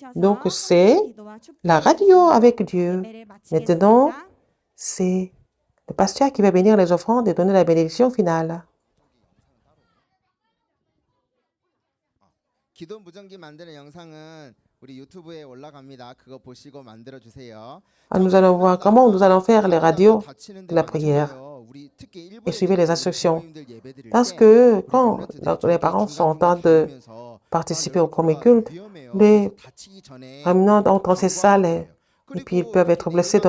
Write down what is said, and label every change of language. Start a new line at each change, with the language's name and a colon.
French: Donc, c'est la radio avec Dieu. Maintenant, c'est le pasteur qui va bénir les offrandes et donner la bénédiction finale.
Korean: 기도 무전기 만드는 영상은 우리 유튜브에 올라갑니다. 그거 보시고 만들어 주세요.
French: Nous allons voir comment nous allons faire les radios de la prière et suivez les instructions. Parce que quand les parents sont en train de participer au premier culte, les ramenants entrent dans ces salles et puis ils peuvent être blessés.